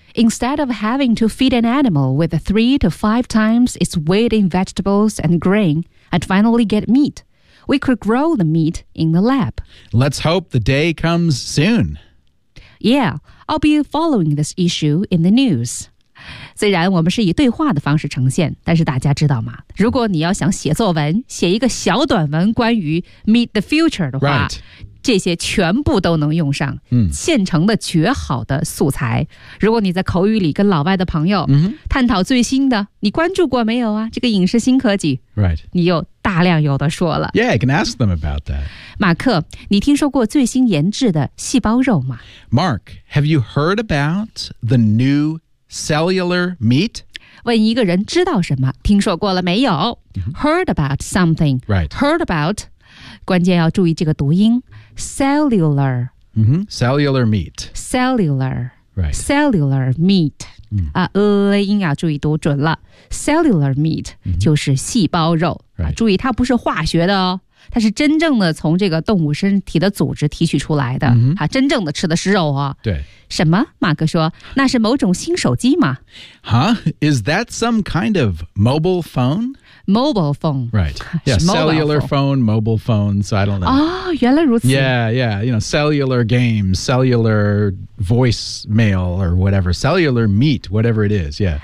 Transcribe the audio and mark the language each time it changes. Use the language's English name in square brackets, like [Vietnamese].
[English] Instead of having to feed an animal with 3 to 5 times its weight in vegetables and grain and finally get meat, we could grow the meat in the lab. Let's hope the day comes soon. Yeah, I'll be following this issue in the news. [Chinese] 虽然我们是以对话的方式呈现，但是大家知道吗？如果你要想写作文，写一个小短文关于 Meet the Future 的话、 [English] right. [Chinese] 这些全部都能用上、嗯、现成的绝好的素材。如果你在口语里跟老外的朋友、嗯、探讨最新的，你关注过没有啊？这个影视新科技、 [English] right. [Chinese] 你有大量有的说了。 [English] Yeah, I can ask them about that. [Chinese] 马克，你听说过最新研制的细胞肉吗？ [English] Mark, have you heard about the newcellular meat? [Chinese] 问一个人知道什么，听说过了没有、 mm-hmm. [English] ？Heard about something? Right. Heard about. [Chinese] 关键要注意这个读音。Cellular.、 [English] Mm-hmm. Cellular meat. Cellular. Right. Cellular meat. 啊、 mm-hmm. [Chinese] 音要注意读准了。Cellular meat、mm-hmm. 就是细胞肉。 [English] Right. [Chinese] 注意它不是化学的哦。它是真正的从这个动物身体的组织提取出来的、嗯、啊，真正的吃的是肉啊、哦、对什么马克说那是某种新手机吗 [English] Huh? Is that some kind of mobile phone? Mobile phone Right Yeah, cellular phone, mobile phone So I don't know [Chinese] 哦原来如此 [English] Yeah, yeah You know, cellular games Cellular voicemail or whatever Cellular meat, whatever it is Yeah